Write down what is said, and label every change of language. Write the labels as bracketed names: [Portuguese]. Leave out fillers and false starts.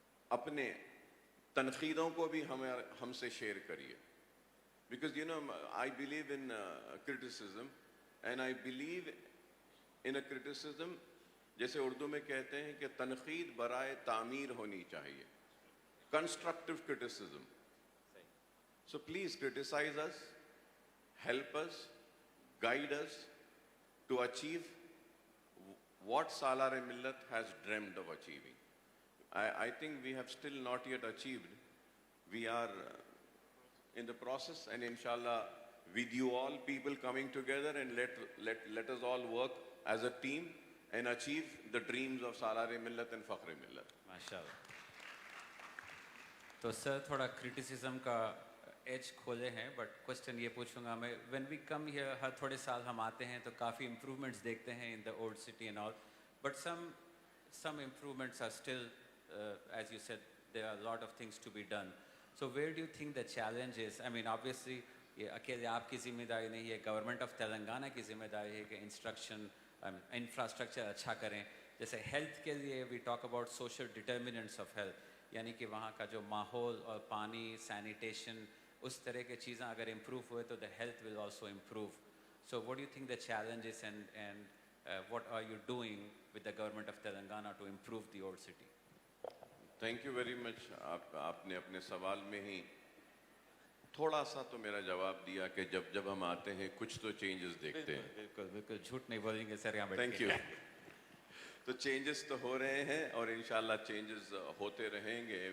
[Urdu] اپنے تنقیدوں کو بھی ہم سے شیئر کریے، [English] because I believe in criticism, and I believe in a criticism, [Urdu] جیسے اردو میں کہتے ہیں کہ تنقید برائے تعمیر ہونی چاہیے، [English] Constructive criticism. So please criticize us, help us, guide us to achieve what Salar Millat has dreamed of achieving. I think we have still not yet achieved. We are in the process, and inshallah with you all people coming together, and let us all work as a team and achieve the dreams of Salar Millat and Fakhr Millat. [Urdu] ماشاءاللہ۔ تو سر تھوڑا criticism کا age کھولے ہیں، [English] but question [Urdu] یہ پوچھوں گا میں، [English] when we come here, [Urdu] ہر تھوڑے سال ہم آتے ہیں تو کافی امپرومنٹس دیکھتے ہیں [English] In the old city and all, but some improvements are still, as you said, there are a lot of things to be done. So where do you think the challenge is? I mean, obviously [Urdu] یہ اکیلے آپ کی ذمہ داری نہیں ہے، government of Telangana کی ذمہ داری ہے کہ انسٹرکشن انفراسٹرکچر اچھا کریں. جیسے ہیلتھ کے لیے [English] we talk about social determinants of health, [Urdu] یعنی کہ وہاں کا جو ماحول اور پانی, سینیٹیشن, اس طرح کی چیزیں اگر امپروو ہوئے تو [English] The health will also improve. So what do you think the challenges and what are you doing with the government of Telangana to improve the old city? Thank you very much. [Urdu] آپ نے اپنے سوال میں ہی تھوڑا سا تو میرا جواب دیا کہ جب ہم آتے ہیں کچھ تو چینجز دیکھتے ہیں. بالکل بالکل جھوٹ نہیں بولیں گے سر یہاں بیٹھ [English] Thank کے. You. [Urdu] تو چینجز تو ہو رہے ہیں اور انشاءاللہ چینجز ہوتے رہیں گے.